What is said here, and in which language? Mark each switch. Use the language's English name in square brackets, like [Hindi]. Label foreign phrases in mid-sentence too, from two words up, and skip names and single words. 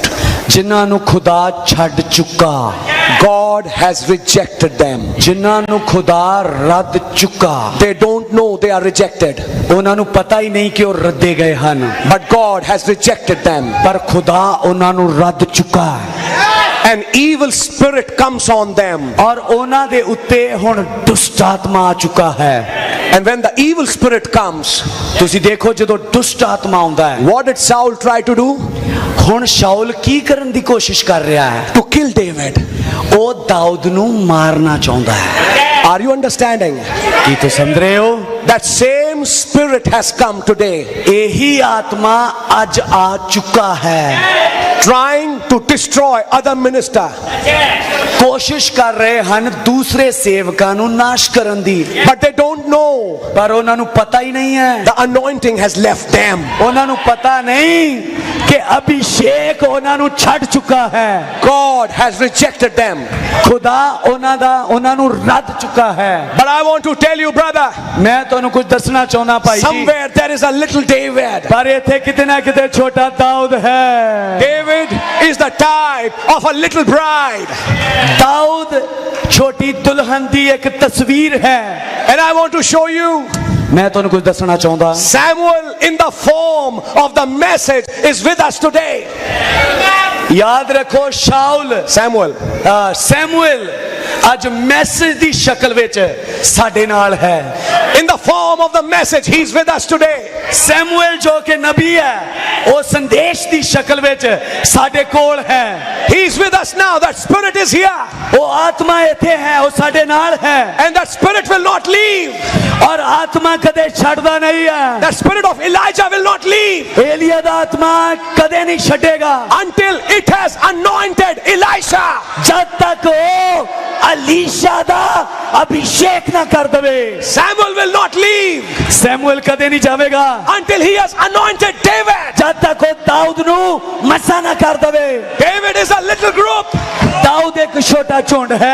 [Punjabi] ਜਿਨ੍ਹਾਂ ਨੂੰ ਖੁਦਾ ਛੱਡ ਚੁੱਕਾ। [English] God has rejected them. [Punjabi] ਜਿਨ੍ਹਾਂ ਨੂੰ ਖੁਦਾ ਰੱਦ ਚੁੱਕਾ। [English] They don't know they are rejected. [Punjabi] ਉਹਨਾਂ ਨੂੰ ਪਤਾ ਹੀ ਨਹੀਂ ਕਿ ਉਹ ਰੱਦੇ ਗਏ ਹਨ। [English] But God has rejected them. [Punjabi] ਪਰ ਖੁਦਾ ਉਹਨਾਂ ਨੂੰ ਰੱਦ ਚੁੱਕਾ। [English] An evil spirit comes on them. [Punjabi] ਔਰ ਉਹਨਾਂ ਦੇ ਉੱਤੇ ਹੁਣ ਦੁਸ਼ਟ ਆਤਮਾ ਆ ਚੁੱਕਾ ਹੈ। [English] And when the evil spirit comes, [Punjabi] ਤੁਸੀਂ ਦੇਖੋ ਜਦੋਂ ਦੁਸ਼ਟ ਆਤਮਾ ਆਉਂਦਾ ਹੈ, [English] what did Saul try to do? [Punjabi] ਹੁਣ ਸ਼ਾਉਲ ਕੀ ਕਰਨ ਦੀ ਕੋਸ਼ਿਸ਼ ਕਰ ਰਿਹਾ ਹੈ? [English] To kill David. [Punjabi] ਉਹ ਦਾਊਦ ਨੂੰ ਮਾਰਨਾ ਚਾਹੁੰਦਾ ਹੈ। [English] Are you understanding? [Punjabi] ਕੀ ਤੁਸੀਂ ਸਮਝ ਰਹੇ ਹੋ? [English] That same spirit has come today, [Punjabi] ਇਹੀ ਆਤਮਾ ਅੱਜ ਆ ਚੁੱਕਾ ਹੈ। [English] trying to destroy other minister. [Punjabi] ਕੋਸ਼ਿਸ਼ ਕਰ ਰਹੇ ਹਨ ਦੂਸਰੇ ਸੇਵਕਾਂ ਨੂੰ ਨਾਸ਼ ਕਰਨ ਦੀ। [English] But they don't know. [Punjabi] ਪਰ ਉਹਨਾਂ ਨੂੰ ਪਤਾ ਹੀ ਨਹੀਂ ਹੈ। [English] The anointing has left them. [Punjabi] ਉਹਨਾਂ ਨੂੰ ਪਤਾ ਨਹੀਂ ਕਿ ਅਭਿਸ਼ੇਕ ਉਹਨਾਂ ਨੂੰ ਛੱਡ ਚੁੱਕਾ ਹੈ। [English] God has rejected them. [Punjabi] ਖੁਦਾ ਉਹਨਾਂ ਨੂੰ ਰੱਦ ਚੁੱਕਾ ਹੈ। [English] But I want to tell you, brother, [Punjabi] ਮੈਂ ਤੁਹਾਨੂੰ ਕੁਝ ਦੱਸਣਾ ਚਾਹੁੰਦਾ ਭਾਈ ਜੀ। [English] somewhere there is a little David. [Punjabi] ਪਰ ਇੱਥੇ ਕਿਤੇ ਨਾ ਕਿਤੇ ਛੋਟਾ ਦਾਊਦ ਹੈ। [English] David is the type of a little bride. [Punjabi] ਦਾਊਦ ਛੋਟੀ ਦੁਲਹਨ ਦੀ ਇੱਕ ਤਸਵੀਰ ਹੈ। [English] And I want to show you, [Punjabi] ਮੈਂ ਤੁਹਾਨੂੰ ਕੁਝ ਦੱਸਣਾ ਚਾਹੁੰਦਾ। [English] Samuel in the form of the message is with us today. [Punjabi] ਯਾਦ ਰੱਖੋ ਸ਼ਾਉਲ ਸੈਮੂਅਲ ਅੱਜ ਮੈਸੇਜ ਦੀ ਸ਼ਕਲ ਵਿੱਚ ਸਾਡੇ ਨਾਲ ਹੈ। [English] In the form of the message, he's with us today. [Punjabi] ਸੈਮੂਅਲ ਜੋ ਕਿ ਨਬੀ ਹੈ, ਉਹ ਸੰਦੇਸ਼ ਦੀ ਸ਼ਕਲ ਵਿੱਚ ਸਾਡੇ ਕੋਲ ਹੈ। [English] He's with us now. That spirit is here. [Punjabi] ਉਹ ਆਤਮਾ ਇੱਥੇ ਹੈ, ਉਹ ਸਾਡੇ ਨਾਲ ਹੈ। [English] And that spirit will not leave. [Punjabi] ਔਰ ਆਤਮਾ ਕਦੇ ਛੱਡਦਾ ਨਹੀਂ ਹੈ। [English] That spirit of Elijah will not leave. [Punjabi] ਏਲੀਆ ਦਾ ਆਤਮਾ ਕਦੇ ਨਹੀਂ ਛੱਡੇਗਾ [English] Until it has anointed Elisha. [Punjabi] ਜਦ ਤੱਕ ਉਹ ਅਲੀਸ਼ਾ ਦਾ ਅਭਿਸ਼ੇਕ ਨਾ ਕਰ ਦੇਵੇ। [English] Samuel will not leave. [Punjabi] ਸੈਮੂਅਲ ਕਦੇ ਨਹੀਂ ਜਾਵੇਗਾ [English] Until he has anointed David. [Punjabi] ਜਦ ਤੱਕ ਉਹ ਦਾਊਦ ਨੂੰ ਮਸਾ ਨਾ ਕਰ ਦੇਵੇ। [English] David is a little group. [Punjabi] ਦਾਊਦ ਇੱਕ ਛੋਟਾ ਝੁੰਡ ਹੈ।